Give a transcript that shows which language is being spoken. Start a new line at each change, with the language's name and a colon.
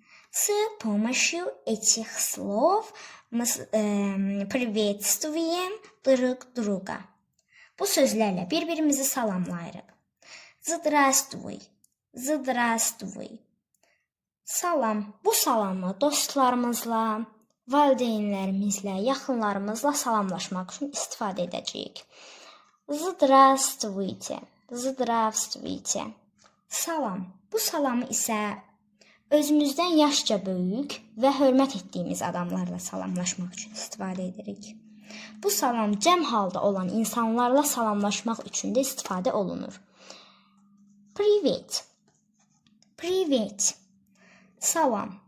Russian: С помощью этих слов мы приветствуем друг друга.
Azerbaijani: Bu sözlərlə bir-birimizi salamlayırıq.
Russian: Здравствуй, здравствуй.
Azerbaijani: Salam. Bu salamı dostlarımızla, valideynlərimizlə, yaxınlarımızla salamlaşmaq üçün istifadə edəcəyik.
Russian: Здравствуйте, здравствуйте.
Azerbaijani: Salam. Bu salamı isə özümüzdən yaşca böyük və hörmət etdiyimiz adamlarla salamlaşmaq üçün istifadə edirik. Bu salam cəm halda olan insanlarla salamlaşmaq üçün də istifadə olunur.
Russian: Privet. Privet.
Azerbaijani: Salam.